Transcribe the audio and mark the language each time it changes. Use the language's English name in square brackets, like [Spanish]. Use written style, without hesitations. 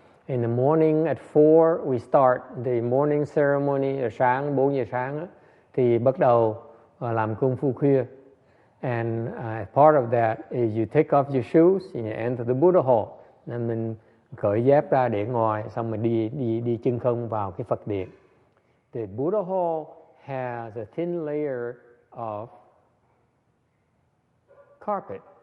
[English] In the morning at 4 we start the morning ceremony. [Vietnamese] Ở sáng 4 giờ sáng đó, thì bắt đầu làm công phu khuya. [English] And part of that is you take off your shoes and you enter the Buddha hall. [Vietnamese] Nên mình cởi dép ra để ngồi, xong mình đi chân không vào cái Phật điện. [English] The Buddha hall has a thin layer of carpet.